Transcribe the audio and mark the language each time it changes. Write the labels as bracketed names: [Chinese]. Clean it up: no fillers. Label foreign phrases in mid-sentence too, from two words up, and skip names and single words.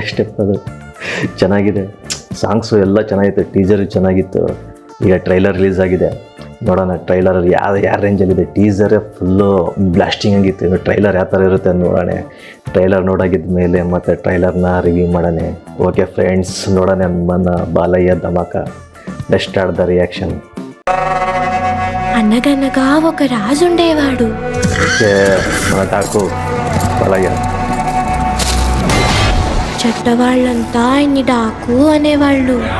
[Kannada] ಸ್ಟೆಪ್ ಅದು ಚೆನ್ನಾಗಿದೆ. ಸಾಂಗ್ಸು ಎಲ್ಲ ಚೆನ್ನಾಗಿತ್ತು. ಟೀಸರು ಚೆನ್ನಾಗಿತ್ತು. ಈಗ [English] trailer release [Kannada] ಆಗಿದೆ. ನೋಡೋಣ ಟ್ರೈಲರ್ ಯಾವ ರೇಂಜಲ್ಲಿದೆ. ಟೀಸರೇ [English] full blasting [Kannada] ಆಗಿತ್ತು. ಇನ್ನು ಟ್ರೈಲರ್ ಯಾವ ಥರ ಇರುತ್ತೆ ಅಂತ ನೋಡೋಣ. ಟ್ರೈಲರ್ ನೋಡಾಗಿದ್ದ ಮೇಲೆ ಮತ್ತು [English] trailer's review [Kannada] ಮಾಡೋಣ. [English] okay friends, [Kannada] ನೋಡೋಣ [Telugu] మన బాలయ్య ధమాక. [English] Next start the reaction. [Telugu] అనగనగా ఒక రాజు ఉండేవాడు. ఓకే, మన డాకు బాలయ్య. చెడ్డవాళ్ళంతా ఆయన్ని డాకు అనేవాళ్ళు.